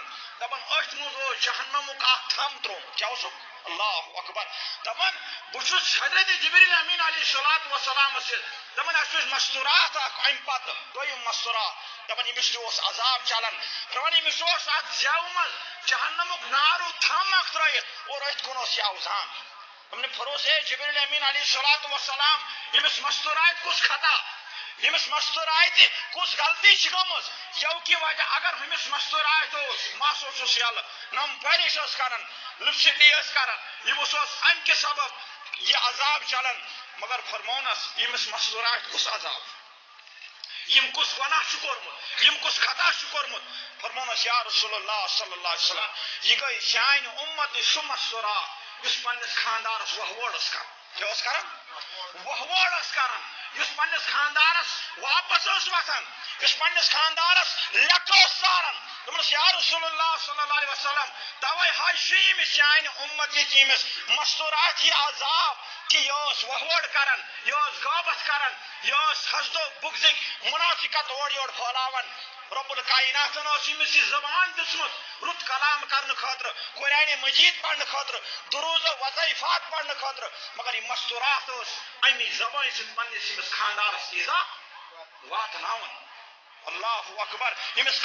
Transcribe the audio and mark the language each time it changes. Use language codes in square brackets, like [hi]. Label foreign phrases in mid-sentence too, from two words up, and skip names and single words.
[ks] دپان أتھۍ منٛز اوس جہنمُک اکھ تھم ترومُت کیاہ اوسُکھ [ar] اللہ اکبر [ks] دپان بہٕ چھُس حضرت جبریل امین [ar] علیہ الصلوۃ والسلامس [ks] سۭتۍ دپان اَسہِ وٕچھ مستورات اکھ امہِ پتہٕ دوٚیِم مستورات دپان ییٚمِس تہِ اوس عذاب چلان دپان ییٚمِس اوس اتھ زٮ۪و منٛز جہنمُک نارو تھم اکھ ترٲیِتھ اور أتھۍ کُن اوس یَو زان دوٚپُن فروز ہے جبریل امین [ar] علیہ الصلوۃ والسلام [ks] ییٚمِس مستورات کُس خطا ییٚمِس مستوراتہِ کُس غلطی چھِ گٔمٕژ یَو کہِ وجہ اگر ہُمِس مستورات اوس مس اوسُس یلہٕ نم پٲلِش ٲس کران لپسٹی ٲس کران ییٚمِس اوس امہِ کہِ سبب یہِ عذاب چلان مگر فرمونس ییٚمِس مستورات کُس عذاب یم کُس گۄناہ چھُ کوٚرمُت یم کُس خطا چھُ کوٚرمُت فرمونس [ar] یا رسول اللہ صلی اللہ علیہ وسلم [ks] یہِ گٔے چانہِ اُمتٕچ سُہ مستورات یُس پننِس خاندانس وۄہوٲڑ ٲس کران کیاہ اوس کران وۄہوٲڑ ٲس کران یُس پننِس خاندانس واپس ٲس وتھان یُس پننِس خاندانس لیکھٕ ٲس ژاران دوٚپنس [ar] یا رسول اللہ صلی اللہ علیہ وسلم [ks] توے حظ چھُ ییٚمِس چانہِ اُمتٕچ ییٚمِس مستورات یہِ عذاب کہ یہ ٲس وۄہوٲڑ کران یہ ٲس غٲبت کران یہ ٲس حسدو بُغضٕکۍ منافقت اورٕ یورٕ پھٲلاوان رب الکائناتن ٲس ییٚمِس یہِ زبان دِژمٕژ رُت کلام کرنہٕ خٲطرٕ قرآنِ مجیٖد پرنہٕ خٲطرٕ دروٗزو وظیفات پرنہٕ خٲطرٕ مگر یہِ مستورات ٲس امی زبانہِ سۭتۍ پننِس ییٚمِس خاندانس ایٖزا واتناوان [ar] اللہ اکبر [ks] ییٚمِس